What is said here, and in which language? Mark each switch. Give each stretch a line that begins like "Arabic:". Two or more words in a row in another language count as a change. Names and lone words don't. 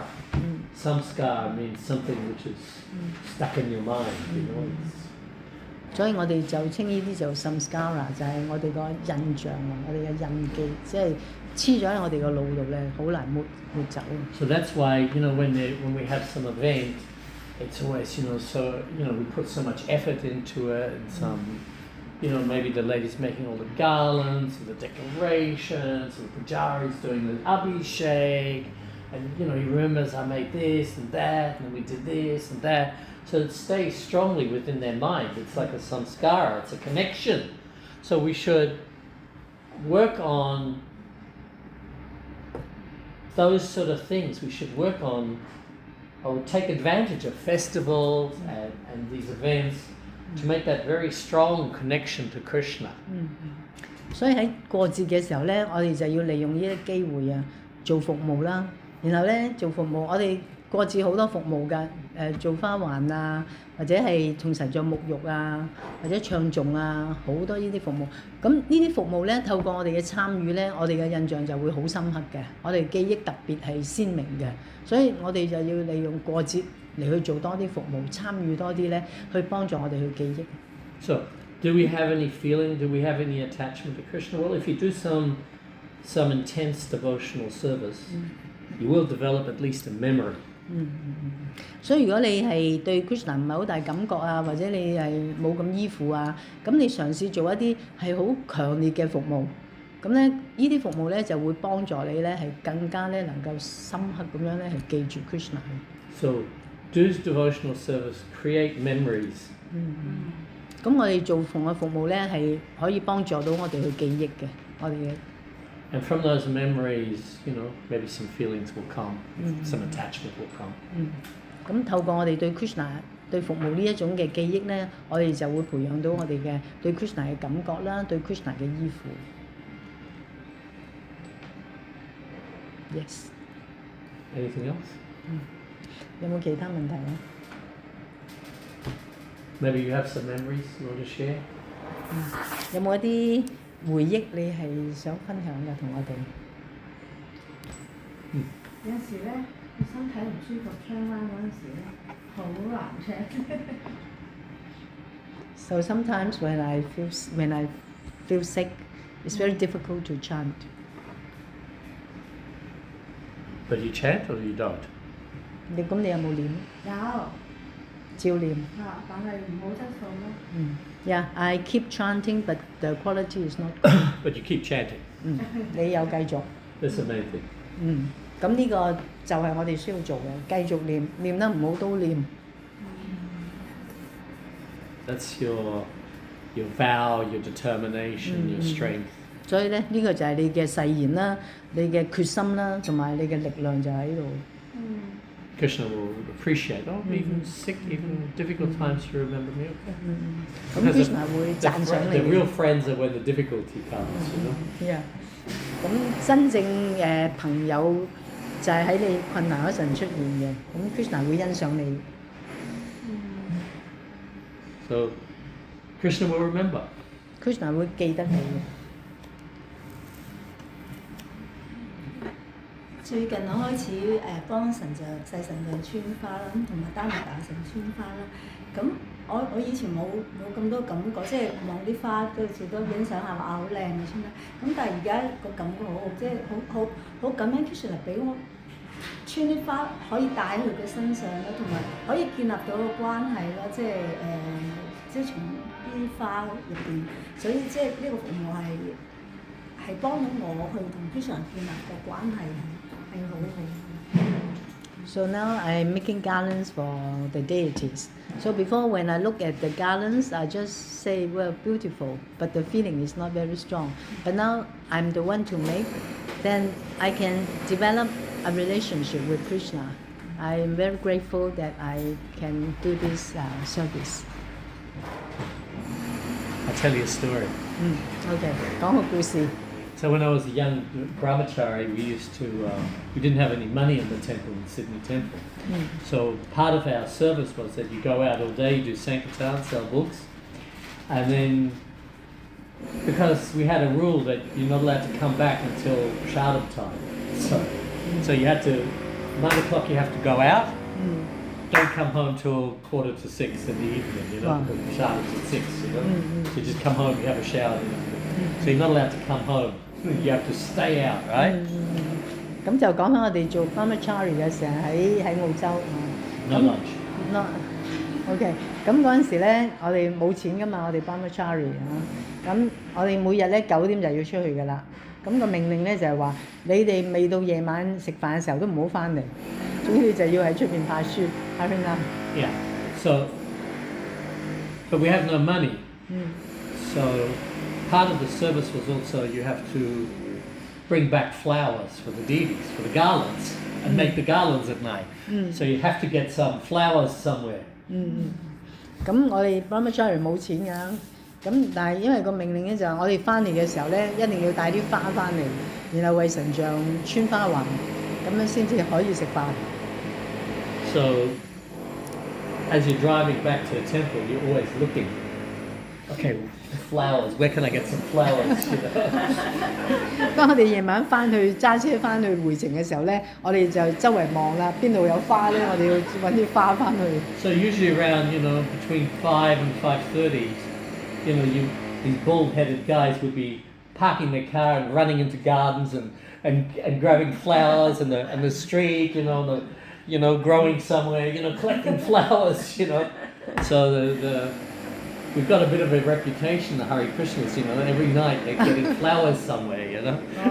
English: Samskara means something which is stuck in your mind.
Cantonese: 所以我哋就稱呢啲做 samskara， 就係我哋個印象啊，我哋嘅印記，即係黐咗喺我哋個腦度咧，好難抹走。
English: So that's why when we have some event, it's always we put so much effort into it, and some maybe the lady's making all the garlands and the decorations, and the pujari's doing the abhishek, and he remembers I made this and that, and we did this and that. So it stays strongly within their mind. It's like a samskara, it's a connection. So we should work on those sort of things. We should work on or take advantage of festivals and these events to make that very strong connection to Krishna.
Cantonese: 所以喺過節嘅時候咧，我哋就要利用呢啲機會啊，做服務啦。然後咧做服務，我哋過節好多服務㗎，做花環啊，或者係同神像沐浴啊，或者唱頌啊，好多呢啲服務。咁呢啲服務咧，透過我哋嘅參與咧，我哋嘅印象就會好深刻嘅，我哋記憶特別係鮮明嘅。所以我哋就要利用過節嚟去做多啲服務，參與多啲咧，去幫助我哋去記憶。
English: So, do we have any feeling? Do we have any attachment to Krishna? Well, if you do some intense devotional service, you will develop at least a memory.
Cantonese: 所以如果你係對 Krishna 唔係好大感覺啊，或者你係冇咁依附啊，咁你嘗試做一啲係好強烈嘅服務，咁咧呢啲服務咧就會幫助你咧係更加咧能夠深刻咁樣咧係記住 Krishna。
English: So Do's devotional service create memories.
Cantonese: 咁我哋做奉嘅服務咧係可以幫助到我哋去記憶嘅，我哋嘅
English: And from those memories, maybe some feelings will come, some attachment will come.
Cantonese: 咁透過我哋對 Krishna 對服務呢一種嘅記憶咧，我哋就會培養到我哋嘅對 Krishna 嘅感覺啦，對 Krishna 嘅依附。Yes。
English: Anything else?
Cantonese: 有冇其他問題啊？
English: Maybe you have some memories you want to share?
Cantonese: 有冇一啲回憶你係想分享嘅同我哋？有時咧，個身體唔舒服，窗彎嗰陣時咧，好難唱。
English: So sometimes when I feel sick, it's very difficult to chant. But you chant or you don't?
Cantonese: 你有冇念？有照念。啊，但係唔好質素咯。
English: Yeah, I keep chanting, but the quality is not good. But you keep chanting.
Cantonese: 你有繼續。
English: That's the main thing.
Cantonese: 咁呢個就係我哋需要做嘅，繼續念，念得唔好都念。
English: That's your vow, your determination, your strength.
Cantonese: 所以咧，呢個就係你嘅誓言啦，你嘅決心啦，同埋你嘅力量就喺度。
English: Krishna will appreciate. Oh, even sick, even difficult times, you remember me. Okay.
Cantonese: 咁 Krishna 會讚賞
English: The
Cantonese: 你。
English: real friends are when the difficulty comes. Yeah.
Cantonese: 咁真正嘅朋友就係喺你困難嗰陣出現嘅，咁 Krishna 會欣賞你。
English: So Krishna will remember.
Cantonese: Krishna 會記得你嘅。最近我開始幫神就細神像穿花啦，同埋丹尼大神穿花啦。咁我以前冇咁多感覺，即係望啲花都好似都欣賞下話好靚嘅穿啦。咁但係而家個感覺好好，即係好感恩 Krishna 俾我穿啲花可以戴喺佢嘅身上啦，同埋可以建立到個關係啦，即係從啲花入邊，所以即係呢個服務係幫到我去同 Krishna 建立個關係。
English: So now I'm making garlands for the deities. So before when I look at the garlands, I just say, well, beautiful, but the feeling is not very strong. But now I'm the one to make, then I can develop a relationship with Krishna. I'm very grateful that I can do this service. I'll tell you a story.
Cantonese: Okay, 講個故事。
English: So when I was a young brahmachari, we didn't have any money in the temple, in Sydney Temple. So part of our service was that you go out all day, you do sankirtan, sell books, and then because we had a rule that you're not allowed to come back until Shardam time. So you had to, 9 o'clock you have to go out, don't come home till 5:45 in the evening, Wow. because Shardam's at 6, So you just come home, you have a shower, So you're not allowed to come home. You have to stay out, right?
Cantonese: 咁就講翻我哋做 brahmachari 嘅時候喺澳洲。
English: No lunch. No,
Cantonese: OK。咁嗰陣時咧，我哋冇錢噶嘛，我哋 brahmachari 啊。咁我哋每日咧9點就要出去噶啦。咁個命令咧就係話，你哋未到夜晚食飯嘅時候都唔好翻嚟，總之就要喺出邊派書。係咪啊？
English: Yeah. So, but we have no money. So part of the service was also you have to bring back flowers for the deities, for the garlands, and make the garlands at night. So you have to get some flowers somewhere.
Cantonese: 咁我哋 brahmachari 冇錢㗎，咁但係因為個命令咧就係我哋翻嚟嘅時候咧，一定要帶啲花翻嚟，然後為神像穿花環，咁樣先至可以食飯。
English: So as you're driving back to the temple, you're always looking. Okay, flowers. Where can I get some flowers?
Cantonese: 當我哋夜晚翻去揸車翻去回程嘅時候咧，我哋就周圍望啦，邊度有花咧，我哋要揾啲花翻去。
English: So usually around, between 5 and 5:30, these bald-headed guys would be parking their car and running into gardens and grabbing flowers and the street, growing somewhere, collecting flowers, So we've got a bit of a reputation, the Hare Krishnas, every night they're getting flowers somewhere,